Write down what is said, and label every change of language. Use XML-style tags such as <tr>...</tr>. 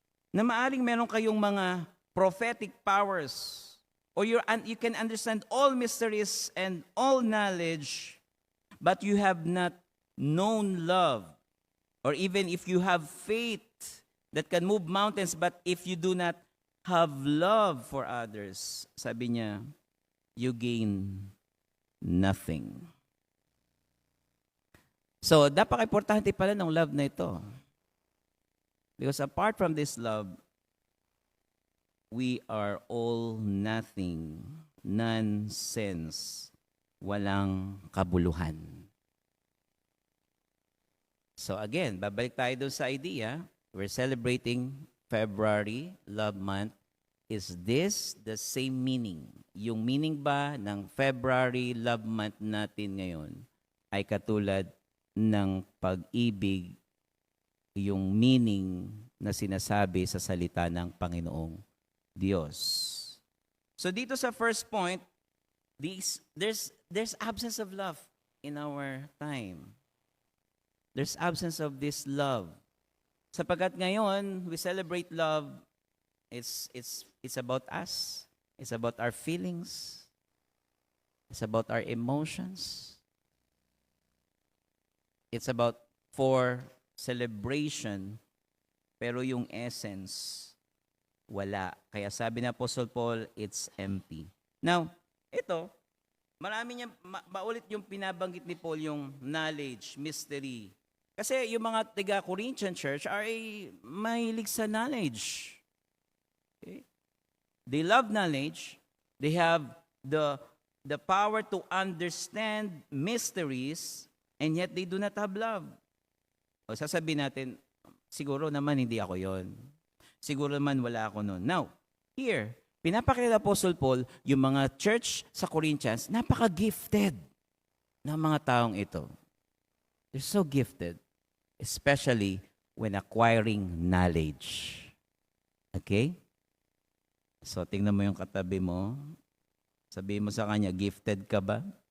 <tl>Na maaring meron kayong mga</tl> <en>prophetic powers, or you can understand all mysteries and all knowledge, but you have not known love. Or even if you have faith that can move mountains, but if you do not have love for others,</en> <tl>sabi niya,</tl> <en>you gain nothing.</en> <tl>So, napaka-importante pala ng love na ito.</tl> <en>Because apart from this love, we are all nothing, nonsense,</en> <tl>walang kabuluhan. So again, babalik tayo doon sa idea.</tl> <en>We're celebrating February, Love Month. Is this the same meaning?</en> <tl>Yung meaning ba ng February Love Month natin ngayon ay katulad ng pag-ibig, yung meaning na sinasabi sa salita ng Panginoong Diyos. So dito sa</tl> <en>first point, there's absence of love in our time. There's absence of this love.</en> <tl>Sapagkat ngayon,</tl> <en>we celebrate love. It's about us. It's about our feelings. It's about our emotions. It's about for celebration,</en> <tl>pero yung essence, wala. Kaya sabi ni Apostle Paul,</tl> <en>it's empty.</en> <tl>Now, ito, marami niya, maulit yung pinabanggit ni Paul, yung knowledge, mystery. Kasi yung mga taga-Corinthian church ay mahilig sa knowledge.</tl> <en>Okay? They love knowledge. They have the power to understand mysteries, and yet they do not have love.</en> <tl>O sasabihin natin, siguro naman hindi ako yon. Siguro naman wala ako nun. Now, here, pinapakita Apostle Paul, yung mga church sa Corinthians, napaka-gifted ng mga taong ito.</tl> <en>They're so gifted, especially when acquiring knowledge.</en> <tl>Okay? So, tingnan mo yung katabi mo. Sabihin mo sa kanya, gifted ka ba?</tl>